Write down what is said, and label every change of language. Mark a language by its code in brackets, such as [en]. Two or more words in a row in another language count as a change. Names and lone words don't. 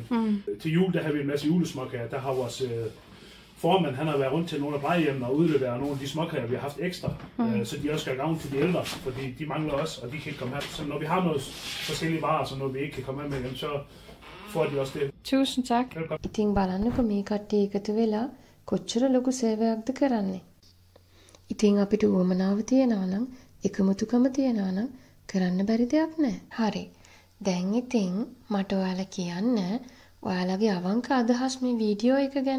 [da] Til jul, der har vi en masse julesmåkager. Der har vores formand, han har været rundt til nogle af plejehjemmene og udleveret nogle af de småkager, vi har haft ekstra. Så de også skal gavne til de ældre, fordi de mangler også, og de kan ikke komme her. Så når vi har noget forskellige varer, så når vi ikke kan komme her med dem, så får de også det. Tusind tak. [si] ඉතින් බලන්නකො මේ කට්ටිය එකතු වෙලා කොච්චර ලොකු සේවයක්ද කරන්නේ. ඉතින් අපිට උවමනාව තියෙනවා නම් එකමුතුකම තියෙනවා නම් කරන්න බැරි දෙයක් නැහැ. හරි. දැන් ඉතින් මට ඔයාලා කියන්න ඔයාලගේ අවංක අදහස් මේ වීඩියෝ එක ගැන.